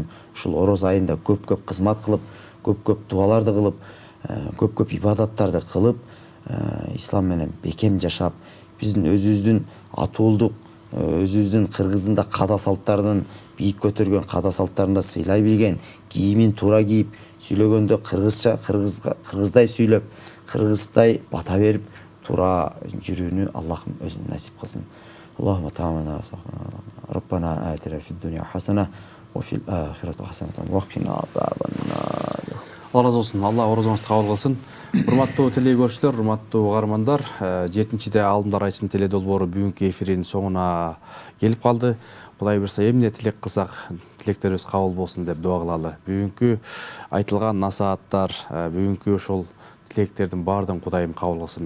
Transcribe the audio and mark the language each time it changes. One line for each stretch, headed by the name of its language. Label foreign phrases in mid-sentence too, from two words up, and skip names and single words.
Kyrgyz: Ушул ороз айында көп-көп кызмат кылып, көп-көп дуаларды кылып, көп-көп ибадаттарды кылып, ислам менен бекем жашап, биздин өзүбүздүн атуулдук, өзүбүздүн Кыргыздын да када салттарынын бийик көтөргөн када салттарын да сыйлай билген, кийимин туура кийип, сүйлөгөндө кыргызча, кыргыздай сүйлөп, кыргыздай бата берип туура жүрүүнү Аллахым өзүн насип кылсын.
Arabic: اللهم تقبلنا ربنا آتنا في الدنيا حسنة وفي الآخرة حسنة وقنا عذاب النار.
Kyrgyz: Алла разы болсын. Алла орозоңузду кабыл кылсын. Урматтуу теле көрүүчүлөр, урматтуу угармандар, 7-де алдындар айсын теле долбоору бүгүнкү эфирдин соңуна келип калды. Кудай буйрса эмне тилек кылсак, тилектерибиз кабыл болсун деп дуа кылалы. Бүгүнкү айтылган насааттар, бүгүнкү ошол тилектердин баардыгын Кудайым кабыл кылсын.